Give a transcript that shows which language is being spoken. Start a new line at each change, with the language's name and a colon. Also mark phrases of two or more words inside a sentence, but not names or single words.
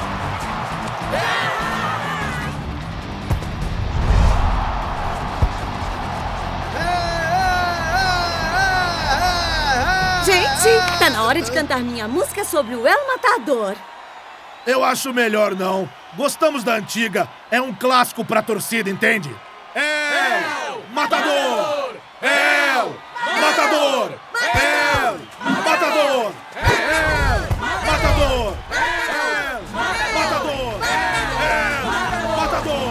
Portuguese: Gente, tá na hora de cantar minha música sobre o El Matador. Eu acho melhor não. Gostamos da antiga. É um clássico pra torcida, entende? El Matador! El Matador! El Matador! El Matador! El Matador! El Matador!